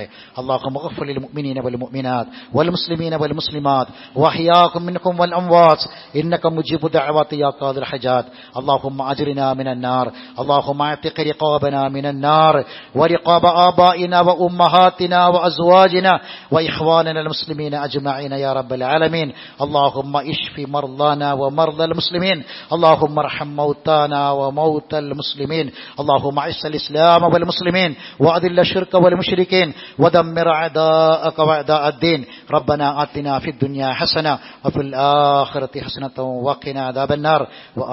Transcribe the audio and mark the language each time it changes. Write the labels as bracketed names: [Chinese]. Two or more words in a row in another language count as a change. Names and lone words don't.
[Arabic] اللهم اغفر للمؤمنين والمؤمنات والمسلمين والمسلمات وأحياكم منكم والأموات إنك مجيب دعوات يا قاضي الحاجات. اللهم أجرنا من النار. اللهم أعتق رقابنا من النار ورقاب آبائنا وأمهاتنا وأزواجنا وإخواننا المسلمين أجمعين يا رب العالمين. اللهم اشف مرضانا ومرضى المسلمين. اللهم ارحم موتانا وموتى المسلمين. اللهم اعز الاسلام والمسلمين واذل الشرك والمشركين ودمر اعداءك واعداء الدين. ربنا آتنا في الدنيا حسنة وفي الآخرة حسنة وقنا عذاب النار.